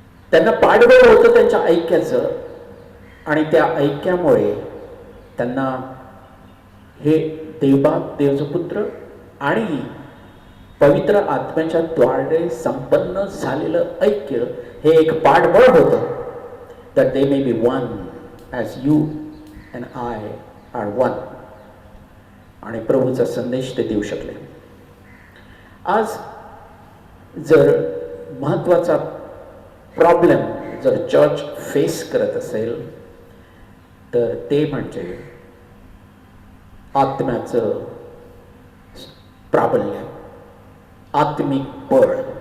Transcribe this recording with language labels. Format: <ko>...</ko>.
<mr>त्यांना पाठबळ होतं त्यांच्या ऐक्याचं आणि त्या ऐक्यामुळे त्यांना हे देवबाप, देवचा पुत्र आणि पवित्र आत्म्याच्या द्वारे संपन्न झालेलं ऐक्य हे एक पाठबळ होतं.</mr> <en>that they may be one as you and I are one.</en> <mr>आणि प्रभूचा संदेश ते देऊ शकले. आज जर महत्वाचा प्रॉब्लेम जर चर्च फेस करत असेल तर ते म्हणजे आत्म्याचं प्राबल्य, आत्मिक बळ.</mr>